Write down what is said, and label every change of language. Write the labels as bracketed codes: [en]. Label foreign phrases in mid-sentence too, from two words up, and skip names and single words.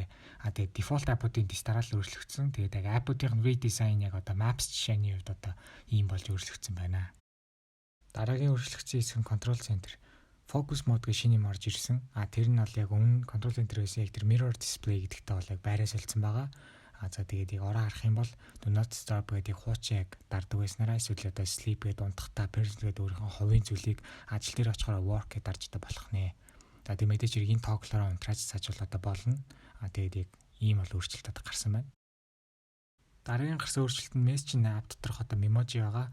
[mn] Тэгээд [en] default app- [mn] уудын дистарал өөрчлөгдсөн. Тэгээд яг app-уудын redesign яг Maps жишээний хувьд ийм болж өөрчлөгдсөн байна. Дараагийн өөрчлөгдсөн хэсэг нь Control Center. [en] Focus mode [mn] гэх шинэ юм орж ирсэн. Тэр нь бол яг өмнө Control Center-ээс яг тэр [en] mirror display [mn] гэдэгтэй бол яг байраа солилцсон байгаа. За тэгээд ороо харах юм бол [en] do not disturb [mn] гэдэг хуучин яг дардаг байснараа эсвэл sleep гэдэг унтахтаа personal гэдэг өөрийнхөө хувийн зүйлийг ажил дээр очихоор work гэдэг дарж болох нэ. За тэгээд мэдээж хэрэг энэ тоглолоор унтрааж цаажуулаад болно. Тэгээд яг ийм бол өөрчлөлт гарсан байна. Дараагийн гарсан өөрчлөлт нь Messenger app доторх memoji байгаа.